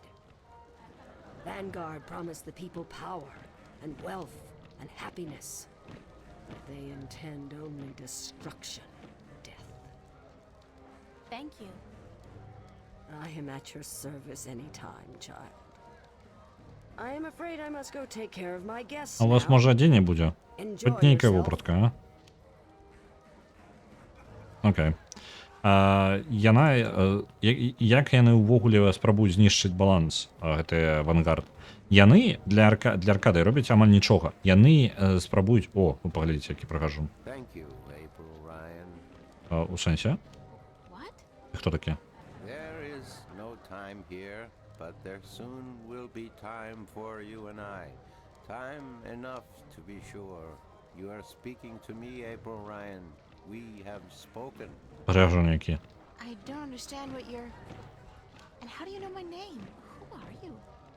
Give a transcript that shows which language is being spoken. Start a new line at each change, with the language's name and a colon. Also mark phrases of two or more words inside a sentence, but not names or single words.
English: Vanguard promised the people power and wealth and happiness, but they intend only destruction and death. Thank you. I am at your service anytime, child. I am afraid I must go take care of my guests.
Belarusian: А у вас може адзенне будзе? Хоць нейкая вопратка, Окей. Як яны ўвогуле спрабуюць знішчыць баланс, гэты Вангард? Яны для Аркадыі робяць амаль нічога. Яны спрабуюць... О, вы паглядзіце, які прыгажу. У сэнсе? Хто такі?
English: But there soon will be time for you and I. Time enough to be sure. You are speaking to me, April Ryan. We have spoken.
Russian: Пряженики.
English: I don't understand what you're... And how do you know my name?